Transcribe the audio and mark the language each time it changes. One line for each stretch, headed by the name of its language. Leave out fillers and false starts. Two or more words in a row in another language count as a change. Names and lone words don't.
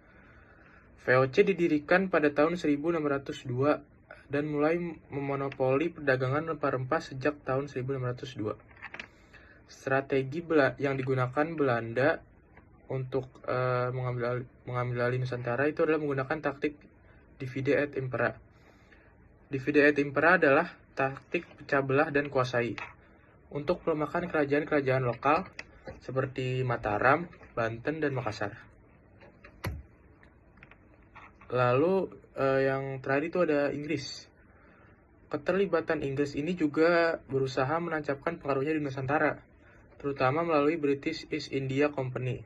Indonesian: VOC didirikan pada tahun 1602 dan mulai memonopoli perdagangan rempah-rempah sejak tahun 1602. Strategi yang digunakan Belanda untuk mengambil alih Nusantara itu adalah menggunakan taktik
Latin: divide et impera. Divide et impera
Indonesian: adalah taktik pecah belah dan kuasai untuk melemahkan kerajaan-kerajaan lokal seperti Mataram, Banten, dan Makassar. Lalu yang terakhir itu ada Inggris. Keterlibatan Inggris ini juga berusaha menancapkan pengaruhnya di Nusantara, terutama melalui British East India Company.